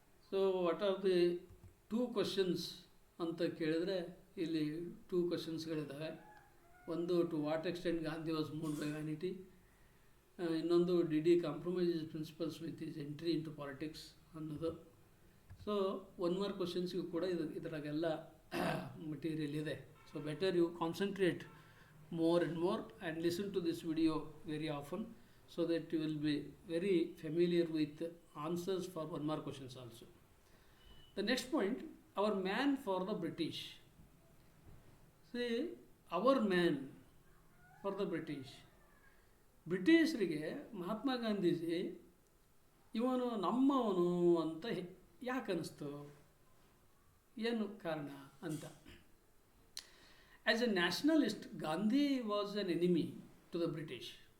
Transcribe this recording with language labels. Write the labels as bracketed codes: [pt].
[en] so what are the 2 questions [kn] ಅಂತ ಕೇಳಿದರೆ ಇಲ್ಲಿ 2 ಕ್ವಶನ್ಸ್ಗಳಿದ್ದಾವೆ. [en] ಒಂದು, to what extent Gandhi was moved by vanity. ಇನ್ನೊಂದು, did he compromise his principles with his entry into politics ಅನ್ನೋದು. [kn] So 1 mark ಕ್ವಶನ್ಸ್ಗೂ ಕೂಡ ಇದರಾಗೆಲ್ಲ material ಇದೆ. [en] So better you concentrate more and more and listen to this video very often, so that you will be very familiar with answers for 1 mark questions also. The next point, our man for the British. See, our man for the British. [kn] ಬ್ರಿಟಿಷರಿಗೆ Mahatma Gandhiji ಇವನು ನಮ್ಮವನು ಅಂತ ಯಾಕೆ ಅನ್ನಿಸ್ತು, ಏನು ಕಾರಣ ಅಂತ. [en] As a nationalist, Gandhi was an enemy to the British.